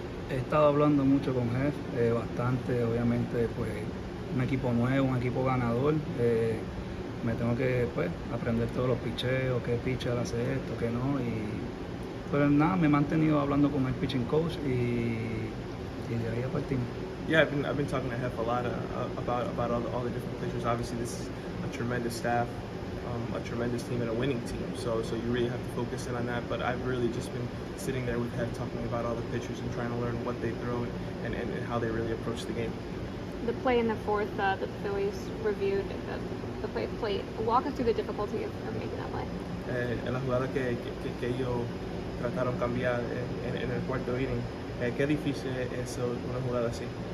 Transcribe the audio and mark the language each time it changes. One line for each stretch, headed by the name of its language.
Spanish: He estado hablando mucho con Jeff, bastante, obviamente, pues un equipo nuevo, un equipo ganador. Me tengo que pues aprender todos los picheos, qué pitcher hace esto, qué no. Y pues nada, me he mantenido hablando con el pitching coach y de ahí a partir.
English: Yeah, I've been talking to Hef a lot about all the different pitchers. Obviously, this is a tremendous staff, a tremendous team, and a winning team. So you really have to focus in on that. But I've really just been sitting there with Hef talking about all the pitchers and trying to learn what they throw and how they really approach the game. The play in the 4th, the Phillies reviewed the play at plate. Walk us through the difficulty of making that play.
Spanish: En la jugada que ellos trataron cambiar en el 4º inning, qué difícil es una jugada así.